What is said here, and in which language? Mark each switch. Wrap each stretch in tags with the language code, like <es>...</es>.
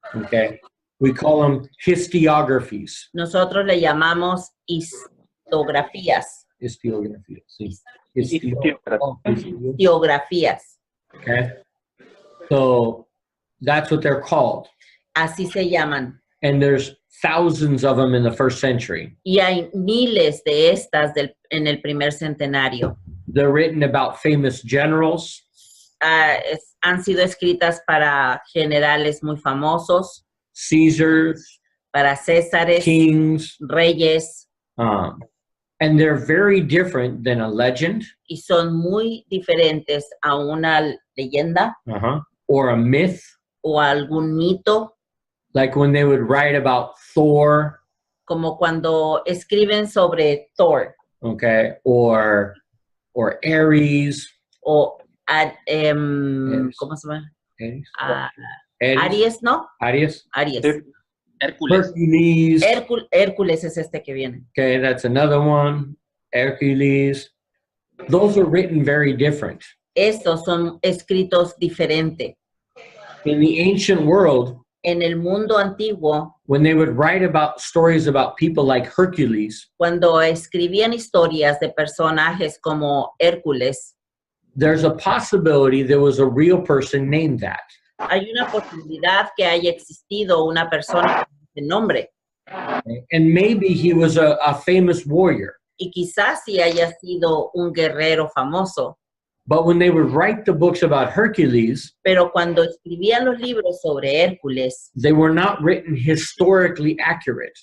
<en>Okay, we call them historiographies.</en> <es>Nosotros le llamamos histografías.</es> <en>Historiographies.</en> <es>Sí. Biografías.</es> <en>Okay, so that's what they're called.</en> <es>Así se llaman.</es> <en>And there's thousands of them in the first century.</en> <es>Y hay miles de estas en el primer centenario.</es> <en>They're written about famous generals,</en> <es>Han sido escritas para generales muy famosos,</es> <en>Caesars,</en> <es>para Césares,</es> <en>kings,</en> <es>reyes,</es> <en>and they're very different than a legend</en> <es>y son muy diferentes a una leyenda</es> <en>or a myth,</en> <es>o algún mito,</es> <en>like when they would write about Thor,</en> <es>como cuando escriben sobre Thor</es> <en>okay, or Ares.</en> <es>o ¿cómo se llama? Ares? Aries, ¿no? Aries? Aries. Hércules.</es> <en>Hercules.</en> <es>Hércules es este que viene.</es> <en>Okay, that's another one. Hercules. Those are written very different.</en> <es>Estos son escritos diferentes.</es> <en>In the ancient world,</en> <es>En el mundo antiguo,</es> <en>when they would write about stories about people like Hercules,</en> <es>cuando escribían historias de personajes como Hércules,</es> <en>there's a possibility there was a real person named that.</en> <es>hay una posibilidad que haya existido una persona con ese nombre.</es> <en>And maybe he was a famous warrior.</en> <es>Y quizás sí haya sido un guerrero famoso.</es> <en>But when they would write the books about Hercules,</en> <es>Pero cuando escribían los libros sobre Hércules,</es> <en>they were not written historically accurate.</en>